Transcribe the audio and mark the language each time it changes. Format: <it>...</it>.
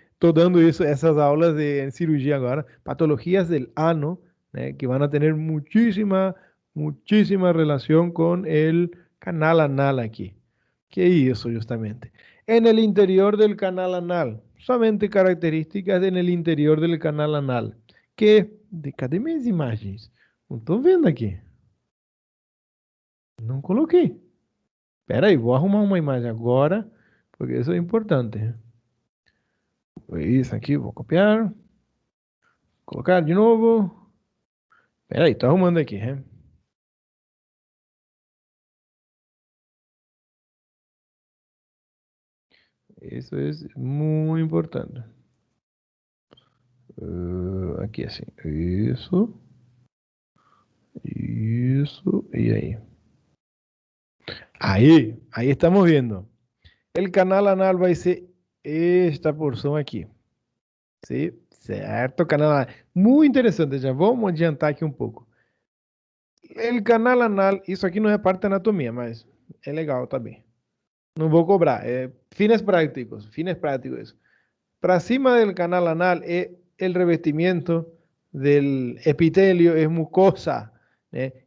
<es>Estoy dando esas aulas de cirugía ahora, patologías del ano, que van a tener muchísima, muchísima relación con el canal anal aquí. ¿Qué es eso justamente? En el interior del canal anal, solamente características en el interior del canal anal.</es> <pt>Que, cadê minhas imagens? Não estou vendo aqui. Não coloquei. Espera aí, vou arrumar uma imagem agora, porque isso é importante. Isso aqui, vou copiar. Colocar de novo. Espera aí, estou arrumando aqui, hein? Isso é muito importante. Aqui assim. Isso. Isso. E aí?</pt> <es>Ahí estamos viendo. El canal anal va a ser esta porción aquí. ¿Sí? Certo, canal anal. Muy interesante, ya vamos a adiantar aquí un poco.</es> <pt>El canal anal, isso aqui não é parte da anatomia, mas é legal também. Não vou cobrar, é fines prácticos.</pt> <es>Para cima del canal anal, el revestimiento del epitelio es mucosa, ¿eh?</es>